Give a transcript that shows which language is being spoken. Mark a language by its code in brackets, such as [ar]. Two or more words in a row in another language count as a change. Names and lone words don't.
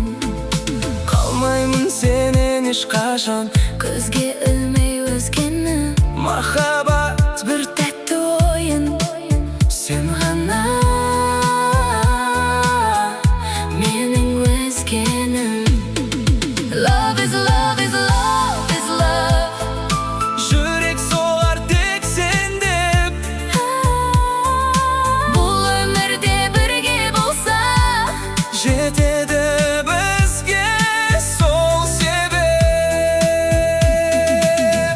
[kk] қалмаймын сенен ешқашан, көзге ілмей өзгені. махаббат Бір тәтті ойын, сен ғана менің өзгенім. [en] Love is love is love is love. [kk] жүрек соғар тек сен деп. Бұл өмірде бірге болса Жетеді бізге сол себеп.